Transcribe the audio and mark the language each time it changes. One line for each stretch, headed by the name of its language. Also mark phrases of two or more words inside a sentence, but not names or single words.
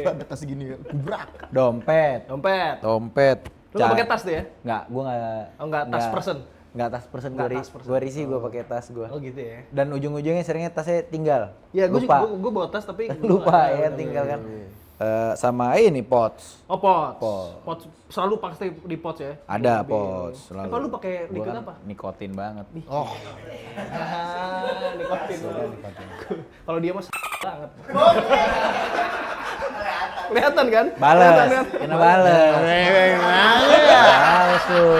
Indonesian: Ada tas gini kan. Gubrak. Dompet. Dompet. Lu nggak pakai tas tuh ya? Nggak, gua nggak. Oh, nggak tas person? Nggak tas person, Nggak gua, tas person. gua risih gua pakai tas gua. Oh gitu ya? Dan ujung-ujungnya seringnya tasnya tinggal. Ya, gue lupa. gue bawa tas tapi gua Lupa nggak- ya, tinggal kan. Sama ini pots. Oh, pots. Pots. Pots selalu pakai di pots ya? Ada Mobil. pots. Selalu. Apa lu pakai Gua liquid kan apa? Nikotin banget. Oh, Nikotin. Kalau dia mah banget. Kelihatan kan? Bales, Kelihatan kan? kena bales. Bales tuh.